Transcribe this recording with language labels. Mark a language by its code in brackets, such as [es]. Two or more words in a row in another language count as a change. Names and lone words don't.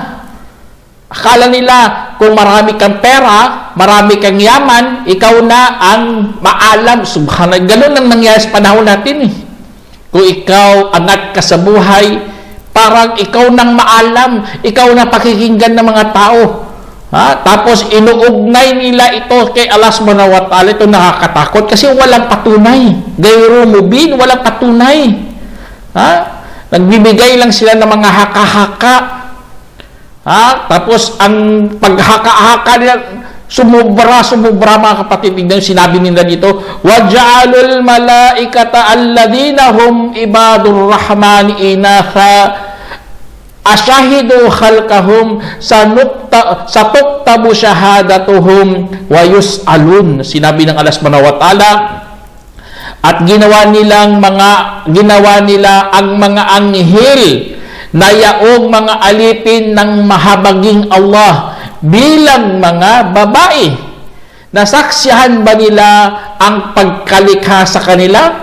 [tl] Akala nila kung marami kang pera, marami kang yaman, ikaw na ang maalam. Subhanallah. Ganun ang nangyari sa panahon natin eh. Kung ikaw angat ka sa buhay, parang ikaw nang maalam, ikaw na pakikinggan ng mga tao. Tapos inuugnay nila ito kay Allah [ar] سبحانه وتعالى. [tl] Ito nakakatakot kasi walang patunay. [ar] غير مبين, [tl] walang patunay. Nagbibigay lang sila ng mga haka-haka. Tapos ang paghaka-haka nila, sumubra mga kapatid. Tignan, sinabi nila dito, [ar] وَجَعَلُوا الْمَلَائِكَةَ الَّذِينَ هُمْ عِبَادُ الرَّحْمَنِ إِنَاثًا أَشَهِدُوا خَلْقَهُمْ سَتُكْتَبُ شَهَادَتُهُمْ وَيُسْأَلُونَ. [tl] Sinabi ng Allah [ar] سبحانه وتعالى, [tl] at ginawa nila ang mga anghel na yaong mga alipin ng mahabaging Allah bilang mga babae. Nasaksihan ba nila ang pagkalikha sa kanila?